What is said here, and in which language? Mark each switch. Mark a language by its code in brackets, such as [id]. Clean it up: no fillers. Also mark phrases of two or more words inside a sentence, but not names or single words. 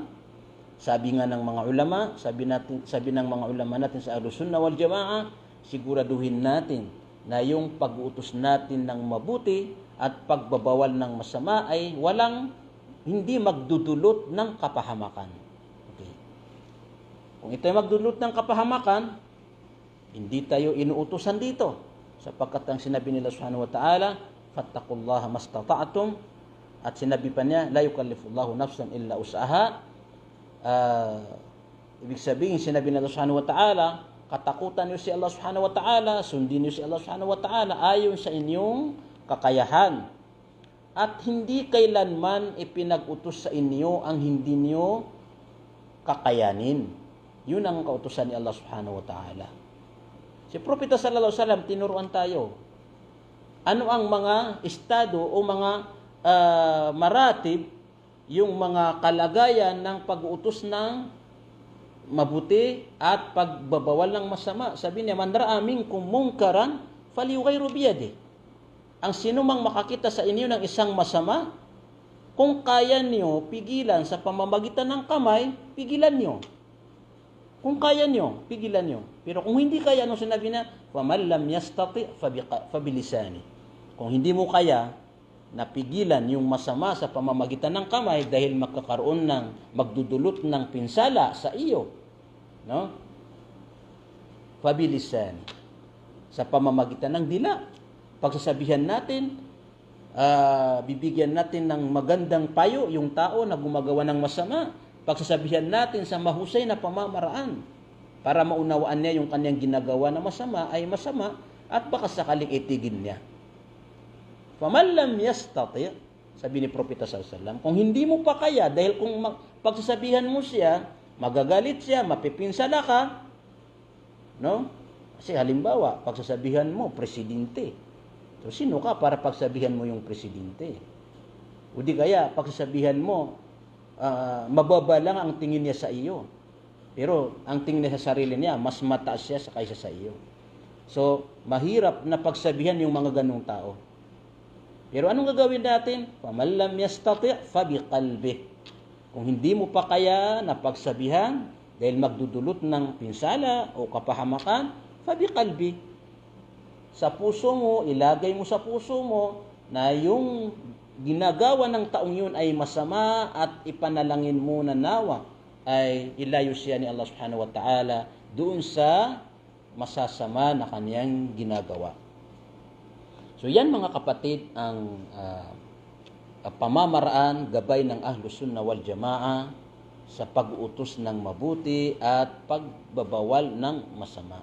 [tl] Sabi nga ng mga ulama, sabi ng mga ulama natin sa [ar] أهل السنة والجماعة, [tl] siguraduhin natin na yung pag-uutos natin ng mabuti at pagbabawal ng masama ay hindi magdudulot ng kapahamakan. Okay. Kung ito ay magdudulot ng kapahamakan, hindi tayo inuutusan dito. Sapagkat ang sinabi nila [ar] سبحانه وتعالى, فاتقوا الله ما استطعتم, [tl] at sinabi pa niya, [ar] لا يكلف الله نفسا إلا وسعها. [tl] Ibig sabihin, sinabi nila [ar] سبحانه وتعالى, [tl] katakutan niyo si Allah [ar] سبحانه وتعالى, [tl] sundin niyo si Allah [ar] سبحانه وتعالى [tl] ayon sa inyong kakayahan. At hindi kailanman ipinag-utos sa inyo ang hindi niyo kakayanin. Yun ang kautusan ni Allah [ar] سبحانه وتعالى. [tl] Si Propeta [ar] صلى الله عليه وسلم, [tl] tinuruan tayo. Ano ang mga estado o mga maratib, yung mga kalagayan ng pag-uutos ng mabuti at pagbabawal ng masama. Sabi niya, [ar] من رأى منكم منكرا فليغيره بيده. [tl] Ang sino mang makakita sa inyo ng isang masama, kung kaya niyo pigilan sa pamamagitan ng kamay, pigilan niyo. Kung kaya niyo, pigilan niyo. Pero kung hindi kaya, anong sinabi na? [ar] فَمَنْ لَمْ يَسْتَطِعْ فَبِلِسَانِهِ. [tl] Kung hindi mo kaya na pigilan yung masama sa pamamagitan ng kamay dahil magdudulot ng pinsala sa iyo, no? Fabilisan, sa pamamagitan ng dila. Pagsasabihan natin, bibigyan natin ng magandang payo yung tao na gumagawa ng masama. Pagsasabihan natin sa mahusay na pamamaraan para maunawaan niya yung kanyang ginagawa na masama ay masama at baka sakaling itigil niya. [ar] فمن لم يستطع', [tl] sabi ni Propeta [ar] صلى الله عليه وسلم, [tl] kung hindi mo pa kaya, dahil kung pagsasabihan mo siya, magagalit siya, mapipinsala ka, no? Kasi halimbawa, pagsasabihan mo, presidente. So, sino ka para pagsabihan mo yung presidente? O di kaya, pagsasabihan mo, mababa lang ang tingin niya sa iyo. Pero, ang tingin niya sa sarili niya, mas mataas siya kaysa sa iyo. So, mahirap na pagsabihan yung mga ganung tao. Pero anong gagawin natin? [ar] فَمَنْ لَمْ يَسْتَطِعْ فَبِقَلْبِهِ. [tl] Kung hindi mo pa kaya na pagsabihan dahil magdudulot ng pinsala o kapahamakan, فَبِقَلْبِهِ. Sa puso mo, ilagay mo sa puso mo na yung ginagawa ng taong yun ay masama at ipanalangin mo na nawa ay ilayo siya ni Allah [ar] سبحانه وتعالى [tl] doon sa masasama na kanyang ginagawa. So yan mga kapatid ang pamamaraan, gabay ng [ar] أهل السنة والجماعة [tl] sa pag-utos ng mabuti at pagbabawal ng masama.